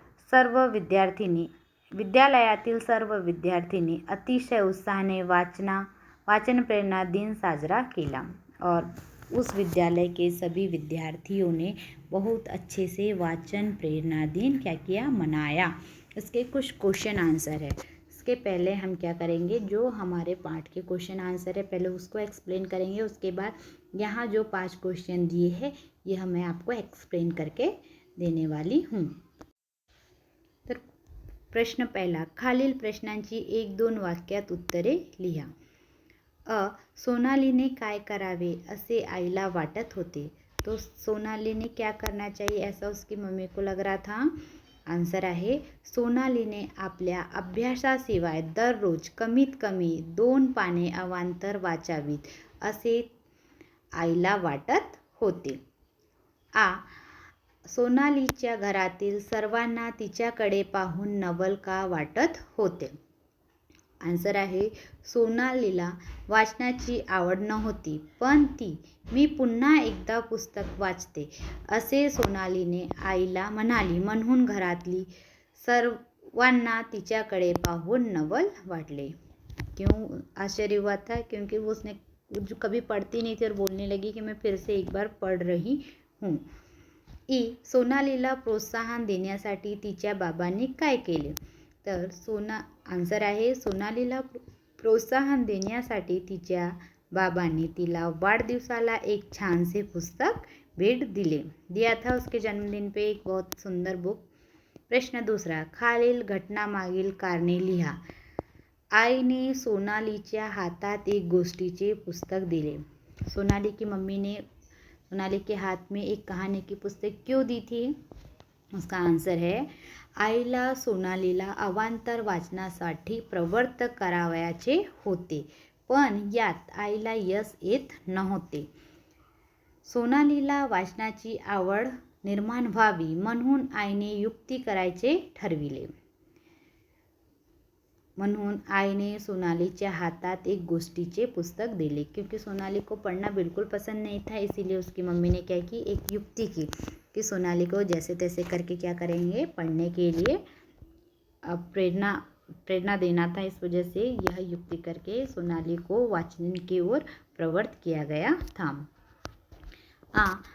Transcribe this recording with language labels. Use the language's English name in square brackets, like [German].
[Marathi] विद्यालयातील सर्व विद्यार्थिनी अतिशय उत्साहाने वाचन प्रेरणा दिन साजरा केला. [Hindi] और उस विद्यालय के सभी विद्यार्थियों ने बहुत अच्छे से वाचन प्रेरणा दिन क्या किया? मनाया. इसके कुछ क्वेश्चन आंसर है। इसके पहले हम क्या करेंगे, जो हमारे पाठ के क्वेश्चन आंसर है पहले उसको एक्सप्लेन करेंगे, उसके बाद यहाँ जो 5 क्वेश्चन दिए हैं यह मैं आपको एक्सप्लेन करके देने वाली हूँ। [Marathi] तर प्रश्न पहिला, खालील प्रश्नांची 1-2 वाक्यात उत्तरे लिहा. सोनालीने काय करावे असे आईला वाटत होते. [Hindi] तो सोनालीने क्या करना चाहिए ऐसा उसकी मम्मी को लग रहा था. [Marathi] आन्सर आहे, सोनालीने आपल्या अभ्यासाशिवाय दररोज कमीत कमी 2 पाने अवांतर वाचावीत असे आईला वाटत होते. सोनालीच्या घरातील सर्वांना तिच्याकडे पाहून नवल का वाटत होते. आन्सर आहे, सोनालीला वाचनाची आवड नव्हती, पण ती मी पुन्हा एकदा पुस्तक वाचते असे सोनालीने आईला म्हणाली, म्हणून घरातली सर्वांना तिच्याकडे पाहून नवल वाटले. [Hindi] क्यों आश्चर्य हुआ था, क्योंकि वो उसने जो कभी पढ़ती नहीं थी और बोलने लगी कि मैं फिर से एक बार पढ़ रही हूँ. [Marathi] सोनालीला प्रोत्साहन देण्यासाठी तिच्या बाबांनी काय केले. तर आन्सर आहे, सोनालीला प्रोत्साहन देण्यासाठी तिच्या बाबांनी तिला वाढदिवसाला एक छानसे पुस्तक भेट [Hindi] दिया था. उसके जन्मदिन पे एक बहुत सुंदर बुक. [Marathi] प्रश्न [Hindi] दूसरा, [Marathi] खालील घटनामागील कारणे लिहा. आईने सोनालीच्या हातात एक गोष्टीचे पुस्तक दिले. [Hindi] सोनाली की मम्मी ने सोनाली के हाथ में एक कहानी की पुस्तक क्यों दी थी. उसका आंसर है, [Marathi] आईला सोनालीला अवांतर वाचनासाठी प्रवृत्त करावयाचे होते, पण यात आईला यश येत नव्हते. सोनालीला वाचनाची आवड निर्माण व्हावी म्हणून आईने युक्ती करायचे ठरविले. म्हणून आईने सोनालीच्या हातात एक गोष्टीचे पुस्तक दिले. [Hindi] क्योंकि सोनाली को पढ़ना बिल्कुल पसंद नहीं था, इसीलिए उसकी मम्मी ने क्या की, एक युक्ति की कि सोनाली को जैसे तैसे करके क्या करेंगे, पढ़ने के लिए प्रेरणा देना था. इस वजह से यह युक्ति करके सोनाली को वाचन की ओर प्रवृत्त किया गया था.